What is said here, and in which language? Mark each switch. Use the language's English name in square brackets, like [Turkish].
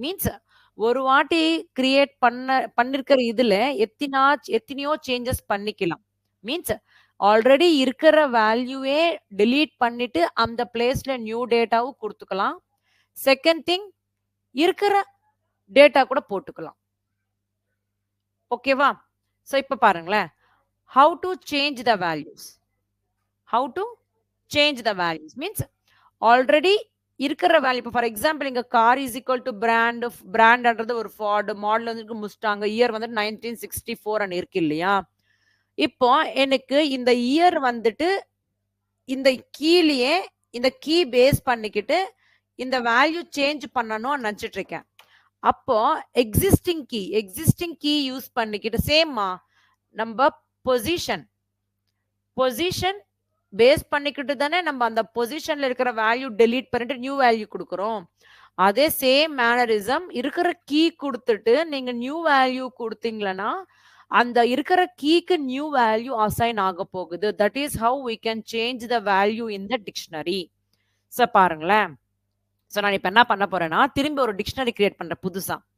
[Tamil] Means ஒரு வாட்டி create பண்ணிருக்கிற இதுல எத்தனையோ சேஞ்சஸ் பண்ணிக்கலாம். மீன்ஸ் ஆல்ரெடி இருக்கிற வேல்யூவே delete பண்ணிட்டு அந்த பிளேஸ்ல நியூ டேட்டாவும் கொடுத்துக்கலாம். செகண்ட் திங், இருக்கிற டேட்டா கூட போட்டுக்கலாம். ஓகேவா? ஸோ இப்போ பாருங்களேன், [English] how to change the values. How to change the values means already [Tamil] இருக்கிற வேல்யூ. இப்போ ஃபார் எக்ஸாம்பிள் இங்க கார் இஸ் ஈக்குவல் டு பிராண்ட்ன்றது ஒரு ஃபார்ட், மாடல் வந்து முஸ்டாங், இயர் வந்து 1964 இருக்கு இல்லையா? இப்போ எனக்கு இந்த இயர் வந்துட்டு இந்த கீழே இந்த கீ பேஸ் பண்ணிக்கிட்டு இந்த வேல்யூ சேஞ்ச் பண்ணணும்னு நினைச்சிட்டு இருக்கேன். அப்போ எக்ஸிஸ்டிங் கீ யூஸ் பண்ணிக்கிட்டு சேம்மா நம்ம பொசிஷன் பேஸ் பண்ணிக்கிட்டு தானே நம்ம அந்த பொசிஷன்ல இருக்கிற வேல்யூ delete பண்ணிட்டு நியூ வேல்யூ கொடுக்குறோம். அதே சேம் மேனரிசம் இருக்கிற கீ கொடுத்துட்டு நீங்க நியூ வேல்யூ கொடுத்தீங்களன்னா அந்த இருக்கிற கீக்கு நியூ வேல்யூ அசைன் ஆக போகுது. [English] That is how we can change the value in the dictionary. [Tamil] So பாருங்களேன், ஸோ நான் இப்போ என்ன பண்ண போறேன்னா திரும்பி ஒரு டிக்ஷனரி கிரியேட் பண்றேன் புதுசா.